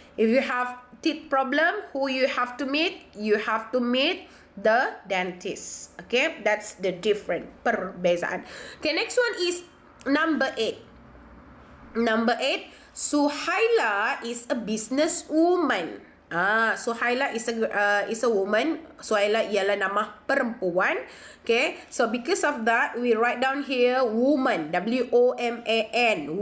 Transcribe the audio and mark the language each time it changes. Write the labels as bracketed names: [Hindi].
[English] If you have teeth problem, who you have to meet? You have to meet the dentist. Okay, that's the different perbezaan. Okay, next one is number 8. Number 8, Suhaila is a business woman. Suhaila is a woman. [Malay] Suhaila ialah nama perempuan. [English] Okay, so because of that, we write down here woman, W-O-M-A-N.